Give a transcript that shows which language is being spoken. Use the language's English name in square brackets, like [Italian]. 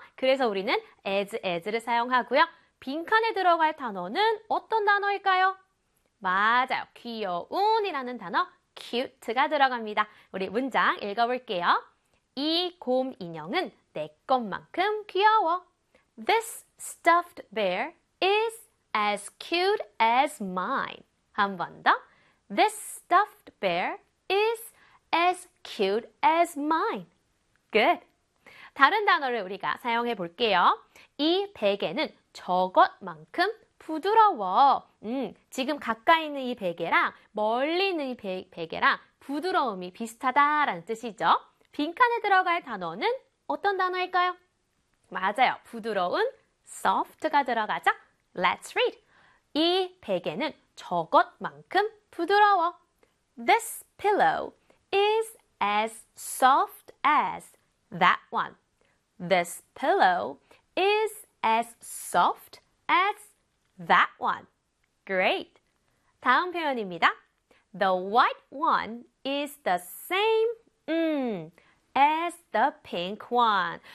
[Korean] 그래서 우리는 as를 사용하고요. 빈칸에 들어갈 단어는 어떤 단어일까요? 맞아요. 귀여운이라는 단어 cute가 들어갑니다. 우리 문장 읽어볼게요. 이 곰인형은 내 것만큼 귀여워. [English] This stuffed bear is as cute as mine. [Korean] 한 번 더. [English] This stuffed bear is as cute as mine. Good. [Korean] 다른 단어를 우리가 사용해 볼게요. 이 베개는 저것만큼 부드러워. 지금 가까이 있는 이 베개랑 멀리 있는 이 베개랑 부드러움이 비슷하다라는 뜻이죠. 빈칸에 들어갈 단어는 어떤 단어일까요? 맞아요. 부드러운 soft가 들어가죠. [English] Let's read. [Korean] 이 베개는 저것만큼 부드러워. [English] This pillow is as soft as that one. This pillow is as soft as that one. Great. [Korean] 다음 표현입니다. [English] The white one is the same as the pink one.